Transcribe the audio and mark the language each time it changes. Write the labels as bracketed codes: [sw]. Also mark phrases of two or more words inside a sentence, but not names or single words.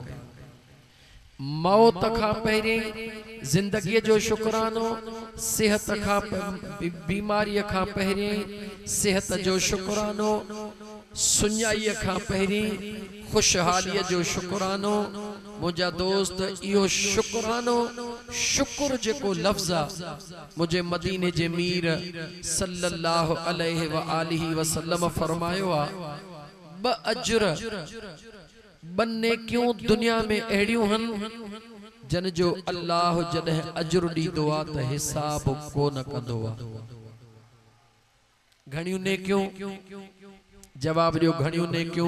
[sd] मौत खां पहिरीं जिंदगीअ जो शुक्रानो, सेहत खां बीमारीअ खां पहिरीं सेहत जो शुक्रानो, सुञाईअ खां पहिरीं खुशहालीअ जो शुक्रानो। मुंहिंजा दोस्त, इहो शुक्रानो, शुक्र जेको लफ़्ज़ आहे मुझे मदीने जे मीर [ar] صلى الله عليه وآله وسلم [sd] फरमायो आहे, ब अजर ब नेकियूं दुनिया में अहिड़ियूं हन जन जो अल्लाह जॾहिं अजर ॾींदो आहे त हिसाब कोन कंदो आहे। घणियूं नेकियूं? जवाब ॾियो, घणियूं नेकियूं?